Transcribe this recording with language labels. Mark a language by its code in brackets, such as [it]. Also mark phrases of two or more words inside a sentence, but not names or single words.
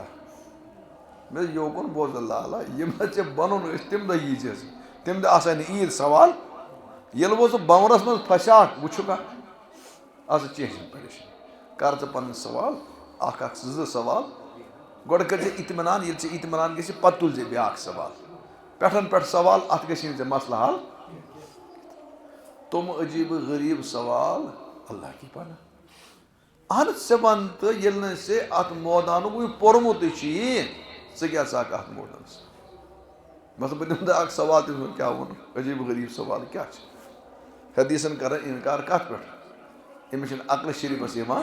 [ks] مےٚ دوٚپ یوکُن بوز لالا یِم ژےٚ بنُن ٲسۍ تمہِ دۄہ یی زِ تمہِ دۄہ آسہے نہٕ عیٖد سوال ییٚلہِ وۄنۍ ژٕ بونرس منٛز پھسیاکھ وٕچھُکھا اَدٕ کینٛہہ چھِنہٕ پریشٲنی کر ژٕ پنٕنۍ سوال اکھ 2 سوال گۄڈٕ کٔرۍ زِ اطمینان ییٚلہِ ژےٚ اطمینان گژھِ پتہٕ تُلۍ زِ بیٛاکھ سوال پٮ۪ٹھ سوال اتھ گژھی نہٕ ژےٚ مسلہٕ حل. تِم عجیٖبہٕ غریٖب سوال [ur] اللہ کی پناہ. [ks] اہن ژٕ وَن تہٕ ییٚلہِ نہٕ ژےٚ اتھ مٲدانُک وٕنہِ پوٚرمُتٕے چھُیی ژٕ کیٛاہ ژاکھ اتھ مٲدانس. مطلب بہٕ دِمہٕ تۄہہِ اکھ سوال تٔمۍ کیٛاہ ووٚن عجیٖب غریٖب سوال کیٛاہ چھِ حدیٖثن کران انکار کتھ پٮ۪ٹھ أمِس چھِنہٕ عقلہِ شریٖفس یِوان.